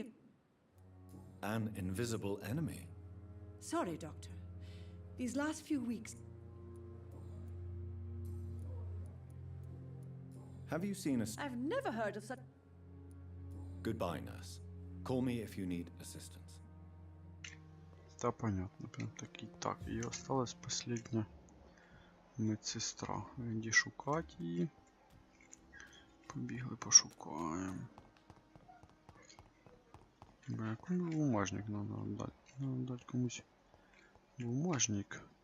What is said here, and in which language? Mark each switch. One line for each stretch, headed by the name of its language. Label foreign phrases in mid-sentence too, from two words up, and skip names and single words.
English: an invisible enemy? Sorry, Doctor. These last few weeks... Have you seen a... I've never heard of such... Goodbye, nurse. Call me if you need assistance.
Russian: Да, понятно, прям такие. Так, и осталась последняя медсестра.
Ukrainian: Где шукать її? Побігли, пошукаємо.
Russian: Бля, який бумажник надо отдать? Надо дать комусь бумажник.